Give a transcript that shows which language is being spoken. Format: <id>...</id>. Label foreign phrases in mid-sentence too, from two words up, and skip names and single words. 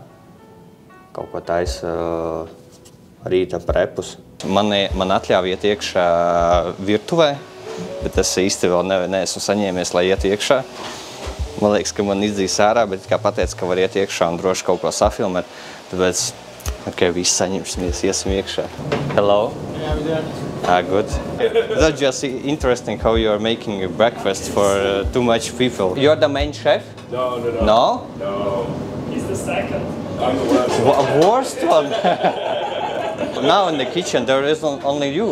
<lv>Kaut ko taisa rīta prepus. Man atļauj iet iekšā virtuvē, bet es īsti vēl neesmu saņēmies, lai iet iekšā. Man liekas, ka man izdzīs ārā, bet kā pateica, ka var iet iekšā un droši kaut ko safilmēt. Tāpēc, visi saņemsimies, iesim iekšā.</lv> <en>Hello? Yeah, we did. Good. That's just interesting how you are making a breakfast for too much people. You're the main chef? No. No? No. He's the second. I'm the worst. Worst one? Now in the kitchen there is only you.</en>